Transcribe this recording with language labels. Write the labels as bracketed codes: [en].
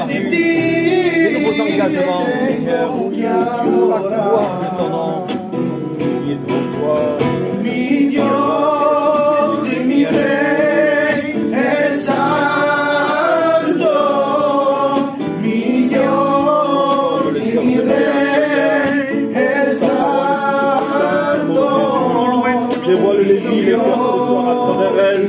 [fr] De nouveaux engagements, Seigneur, pour la gloire de ton nom. [es] Mi Dios y mi Rey es santo, mi Dios y mi Rey es santo. [fr] Dévoile les vies, les cœurs ce soir à travers elles.